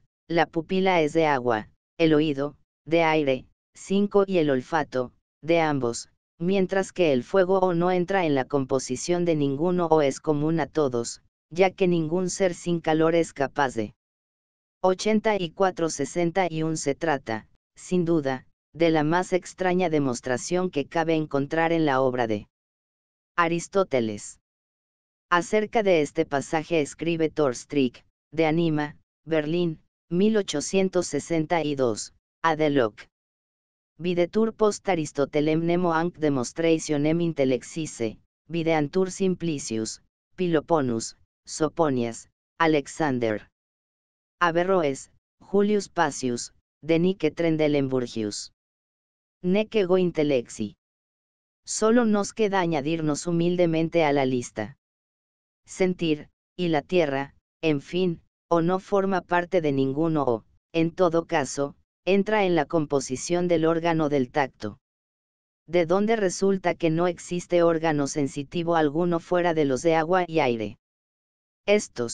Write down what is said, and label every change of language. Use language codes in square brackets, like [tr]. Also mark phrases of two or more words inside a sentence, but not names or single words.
[es] La pupila es de agua, el oído, de aire, 5 y el olfato, de ambos, mientras que el fuego o no entra en la composición de ninguno o es común a todos, ya que ningún ser sin calor es capaz de. 84-61 Se trata, sin duda, de la más extraña demostración que cabe encontrar en la obra de Aristóteles. Acerca de este pasaje escribe Thorstrick, de Anima, Berlín, 1862, Adeloc. [la] Videtur post Aristotelem nemo anc demonstrationem intellexisse, videantur simplicius, Piloponus, Soponias, Alexander. Averroes, Julius Pacius, de Nike Trendelenburgius. Nec ego intellexi. [es] Solo nos queda añadirnos humildemente a la lista. Sentir, y la tierra, en fin, o no forma parte de ninguno o, en todo caso, entra en la composición del órgano del tacto. De donde resulta que no existe órgano sensitivo alguno fuera de los de agua y aire.